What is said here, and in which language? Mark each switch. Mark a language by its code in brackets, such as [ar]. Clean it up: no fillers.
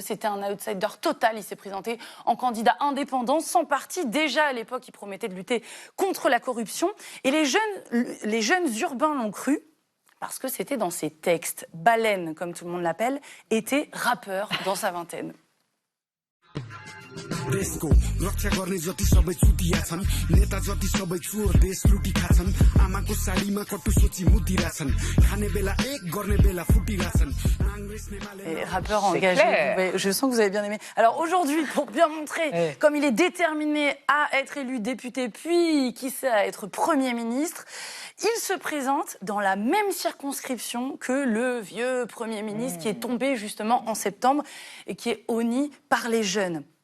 [fr] C'était un outsider total. Il s'est présenté en candidat indépendant, sans parti. Déjà à l'époque, il promettait de lutter contre la corruption. Et les jeunes urbains l'ont cru. Parce que c'était dans ses textes. Baleine, comme tout le monde l'appelle, était rappeur dans sa vingtaine. [ne] देशको रक्षा गर्ने जति सबै चुतिया छन् नेता जति सबै चोर देश लुटी खाछन् आमाको साडीमा कटु सोची मुतिरा छन् खाने बेला एक गर्ने बेला फुटिरा छन् [fr] Et rappeur engagé, je sens que vous avez bien aimé. Alors aujourd'hui, pour bien montrer comme il est déterminé à être élu député, puis qui sait à être Premier ministre, il se présente dans la même circonscription que le vieux Premier ministre qui est tombé justement en septembre et qui est honni par les jeunes.